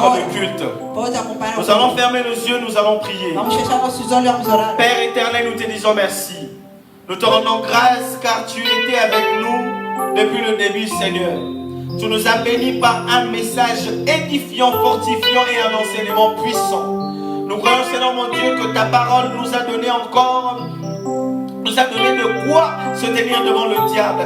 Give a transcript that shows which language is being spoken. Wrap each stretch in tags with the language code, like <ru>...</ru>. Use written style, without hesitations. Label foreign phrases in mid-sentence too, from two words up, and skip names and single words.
<pt>hora,</pt> <fr>le culte.</fr> <pt>pode acompanhar o</pt> <fr>Nous allons</fr> <pt>culto.</pt> <fr>fermer les yeux, nous allons prier.</fr> <pt>Vamos fechar nossos olhos e vamos orar.</pt> <fr>Père éternel, nous te disons merci. Nous te rendons grâce car tu étais avec nous depuis le début, Seigneur. Tu nous as bénis par un message édifiant, fortifiant et un enseignement puissant. Nous croyons, Seigneur mon Dieu, que ta parole nous a donné encore, nous a donné de quoi se tenir devant le diable.</fr>